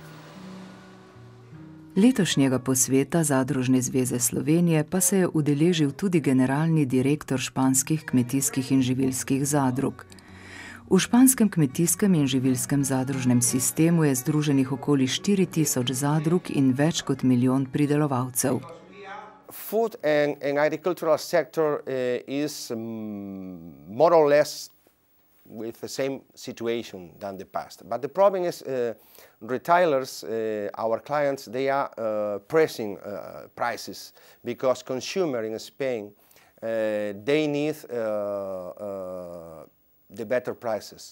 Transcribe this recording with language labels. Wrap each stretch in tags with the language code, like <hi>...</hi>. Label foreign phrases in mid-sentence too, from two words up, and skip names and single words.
<sl>Letošnjega posveta Zadružne zveze Slovenije pa se je udeležil tudi generalni direktor španskih kmetijskih in živilskih zadrug. V španskem kmetijskem in živilskem zadružnem sistemu je združenih okoli 4000 zadrug in več kot 1 milijon pridelovalcev.</sl> <en>Food and agricultural sector is more or less with the same situation than the past. But the problem is retailers, our clients, they are pressing prices because consumers in Spain, they need the better prices.</en>